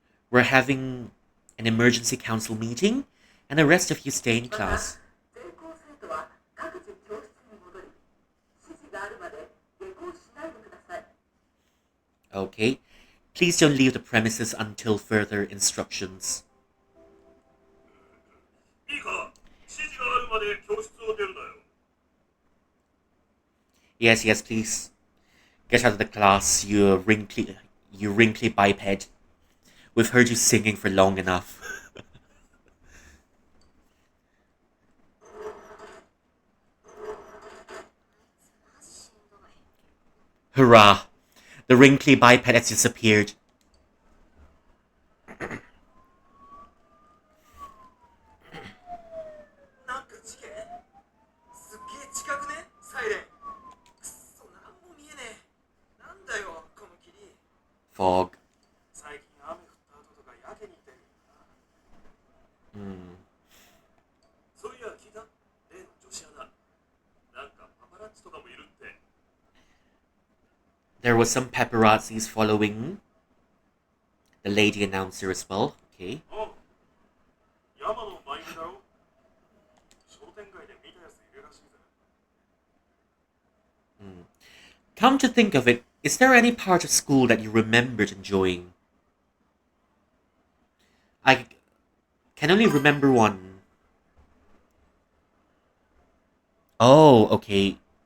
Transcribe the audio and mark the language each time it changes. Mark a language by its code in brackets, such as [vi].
[en] We're having an emergency council meeting, and the rest of you stay in [ja] また、 [en] class. [ja] 全校生徒は各自教室に戻り、指示があるまで下校しないでください。 [en] Okay. Please don't leave the premises until further instructions. [ja] いいか、指示があるまで教室を出るなよ。 [en] Yes, yes, please. Get out of the class, you wrinkly biped. We've heard you singing for long enough. Hurrah! The wrinkly biped has disappeared. [ja] なんか事件すっげえ近くねサイレン。くっそ、なんも見えねえ。なんだよ、この霧。 [en] Fog. [ja] 最近雨降った後とかやけに痛いよな。 Hmm. そういや聞いた？例の女子アナ。なんかパパラッチとかもいるって。 [en] There was some paparazzis following the lady announcer as well. Okay. [ja] おう、山のマイクだろ。商店街で見たやついるらしいぜ。 Hmm. [en] Come to think of it, is there any part of school that you remembered enjoying? I can only remember one. Oh, okay.